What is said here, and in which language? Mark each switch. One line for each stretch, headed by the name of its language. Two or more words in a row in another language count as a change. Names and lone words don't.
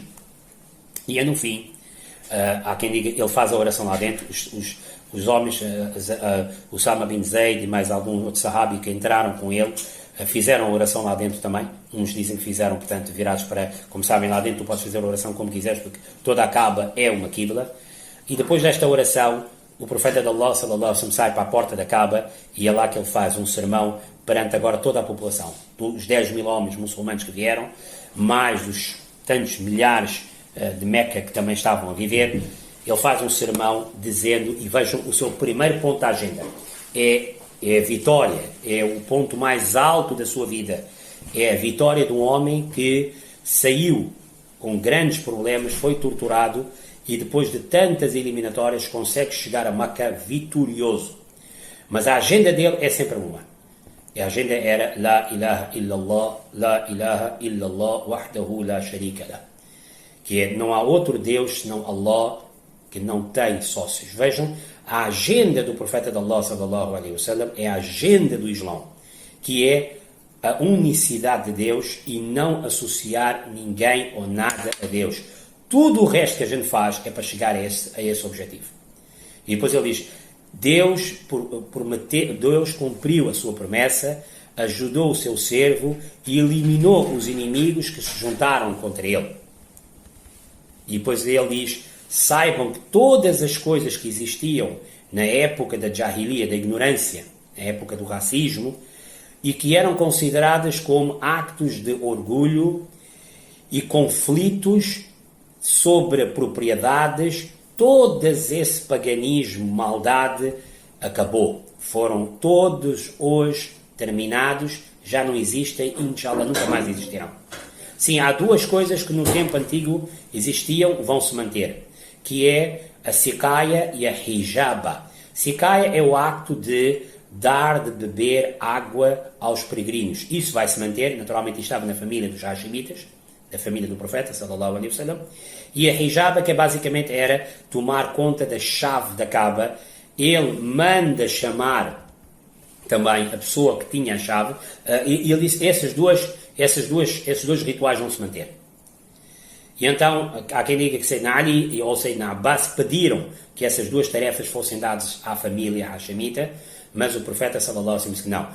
Portuguese: E é no fim, há quem diga, ele faz a oração lá dentro, os homens, Usama bin Zayd e mais algum outro sahabi que entraram com ele, fizeram a oração lá dentro também. Uns dizem que fizeram, portanto, virados para... Como sabem, lá dentro tu podes fazer a oração como quiseres, porque toda a Kaaba é uma Qibla. E depois desta oração, o profeta de Allah,
Arabic: صلى الله عليه وسلم,
Portuguese: sai para a porta da Kaaba, e é lá que ele faz um sermão perante agora toda a população. Os 10.000 homens muçulmanos que vieram, mais os tantos milhares de Meca que também estavam a viver. Ele faz um sermão dizendo, e vejam o seu primeiro ponto da agenda, é a vitória, é o ponto mais alto da sua vida, é a vitória de um homem que saiu com grandes problemas, foi torturado, e depois de tantas eliminatórias consegue chegar a Meca vitorioso. Mas a agenda dele é sempre uma. A agenda era
Arabic: لا إله إلا الله، لا إله إلا الله، وحده لا شريك له.
Portuguese: Que é, não há outro Deus senão Allah, que não tem sócios. Vejam, a agenda do profeta de Allah,
Arabic: صلى الله عليه وسلم,
Portuguese: é a agenda do Islão, que é a unicidade de Deus e não associar ninguém ou nada a Deus. Tudo o resto que a gente faz é para chegar a esse objetivo. E depois ele diz, Deus cumpriu a sua promessa, ajudou o seu servo e eliminou os inimigos que se juntaram contra ele. E depois ele diz, saibam que todas as coisas que existiam na época da Jahiliya, da ignorância, na época do racismo, e que eram consideradas como actos de orgulho e conflitos sobre propriedades, todo esse paganismo, maldade, acabou. Foram todos hoje terminados, já não existem e, inshallah, nunca mais existirão. Sim, há duas coisas que no tempo antigo existiam, vão se manter, que é a sikaya e a hijaba. Sikaya é o acto de dar de beber água aos peregrinos. Isso vai se manter, naturalmente estava na família dos Hashimitas, da família do profeta,
Arabic: صلى الله عليه وسلم,
Portuguese: e a hijaba, que basicamente era tomar conta da chave da Kaaba. Ele manda chamar também a pessoa que tinha a chave, e ele disse, esses dois rituais vão se manter. E então, há quem diga que Sayyidina Ali ou Sayyidina Abbas pediram que essas duas tarefas fossem dadas à família hashemita, mas o profeta
Arabic: صلى الله عليه وسلم
Portuguese: disse que não.